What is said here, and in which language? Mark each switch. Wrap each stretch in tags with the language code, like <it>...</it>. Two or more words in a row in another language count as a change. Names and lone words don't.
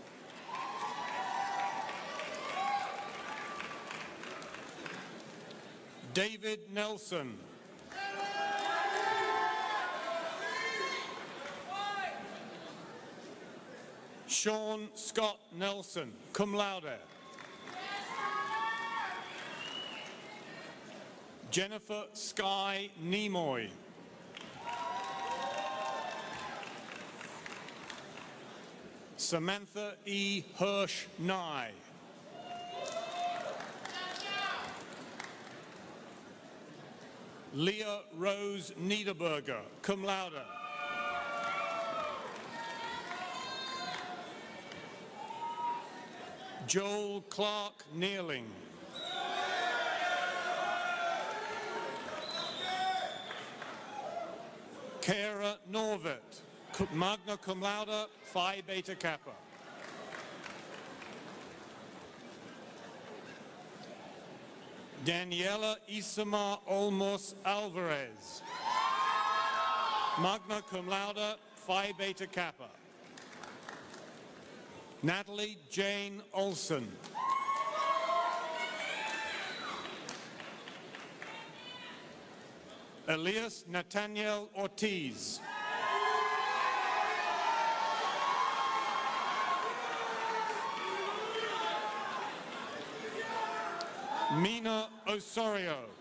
<en>David Nelson. Sean Scott Nelson,</en> <la>cum laude.</la> <en>Jennifer Sky Nimoy. Samantha E. Hirsch Nye. Leah Rose Niederberger,</en> <la>cum laude.</la> <en>Joel Clark Neerling. Kara Norvet,</en> <la>magna cum laude,</la> <en>Phi Beta Kappa. Daniela Isama Olmos Alvarez,</en> <la>magna cum laude,</la> <en>Phi Beta Kappa. Natalie Jane Olson. Elias Nathaniel Ortiz. Mina Osorio.</en>